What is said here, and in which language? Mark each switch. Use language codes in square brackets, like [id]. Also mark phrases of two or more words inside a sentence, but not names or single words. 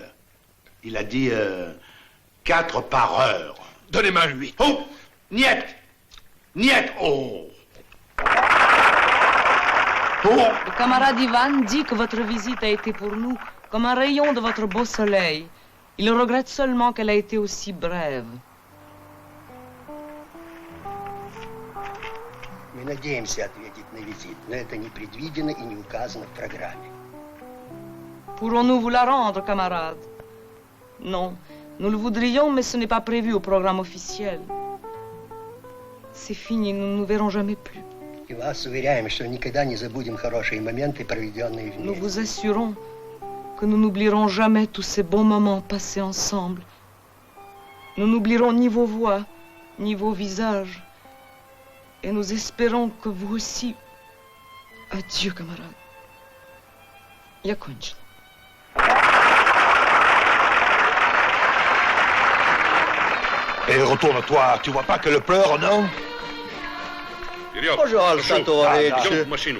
[fr] Il a dit 4 par heure. Donnez-moi 8. Oh! Niet, oh! Le camarade Ivan dit que votre visite a été pour nous comme un rayon de votre beau soleil. Il regrette seulement qu'elle a été aussi brève. [ru] Мы надеемся ответить на визит, но это не предвидено и не указано в программе. [fr] Pourrons-nous vous la rendre, camarade? Non, nous le voudrions, mais ce n'est pas prévu au programme officiel. C'est fini, nous ne nous verrons jamais plus. [ru] И вас уверяем, что никогда не забудем хорошие моменты, проведенные [fr] Nous [ru] вместе. [fr] vous assurons que nous n'oublierons jamais tous ces bons moments passés ensemble. Nous n'oublierons ni vos voix, ni vos visages. Et nous espérons que vous aussi... Adieu, camarade. [ru] Я кончила. [fr] Et retourne-toi, tu vois pas que le pleure, non? Bonjour, Alsatovic. Machino.